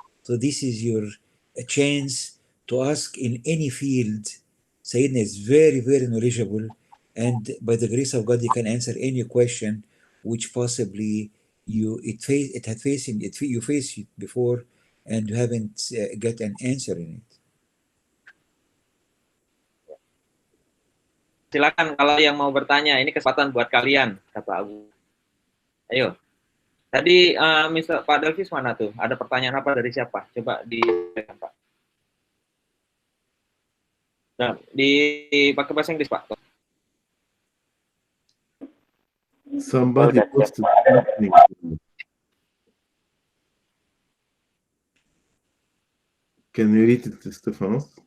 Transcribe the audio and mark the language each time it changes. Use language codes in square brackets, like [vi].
[en] So this is your chance to ask in any field. Sayyidina is very, very knowledgeable. And by the grace of God, he can answer any question which possibly you faced it before and you haven't got an answer in it. [id] Silakan kalau yang mau bertanya, ini kesempatan buat kalian, kata Abu. Ayo. Tadi Mr. Pak Delvis mana tuh? Ada pertanyaan apa dari siapa? Coba disampaikan, Pak. Nah, pakai bahasa Inggris, Pak. [en] Somebody posted something. Can you read it, Stefanos?